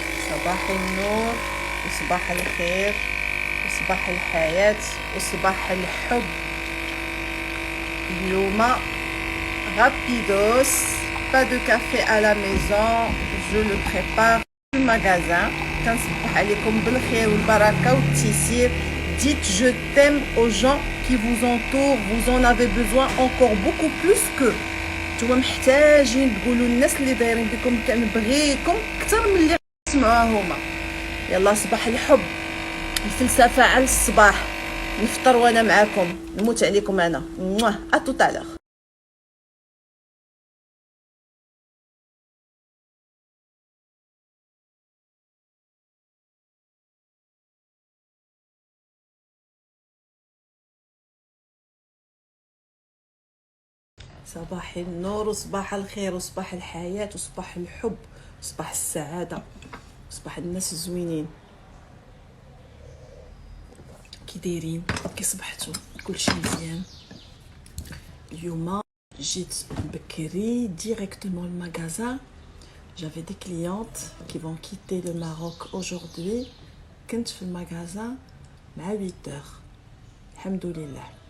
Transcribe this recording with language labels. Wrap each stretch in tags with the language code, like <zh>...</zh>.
<ar>صباح النور وصباح الخير وصباح الحياة وصباح الحب. اليوم</ar> <fr>rapidos, pas de café à la maison, je le prépare</fr> <ar>في المغازان. كنصبح عليكم بالخير والبركة والتيسير.</ar> <fr>Dites je t'aime aux gens qui vous entourent, vous en avez besoin encore beaucoup plus que</fr> <ar>نتوما محتاجين تقولوا للناس اللي دايرين بكم كنبغيكم اكثر من اللي تسمعوها هما. يلا صباح الحب، الفلسفه على الصباح، نفطر وانا معاكم، نموت عليكم انا. اتوتالور. صباح النور وصباح الخير وصباح الحياة وصباح الحب وصباح السعادة وصباح الناس الزوينين. كي دايرين؟ كي صبحتوا؟ كلشي مزيان؟ اليوم جيت بكري</ar> <fr>directement le magasin. J'avais des clientes qui vont quitter le Maroc aujourd'hui.</fr> <ar>كنت في المغازان مع 8 heures الحمد لله.</ar>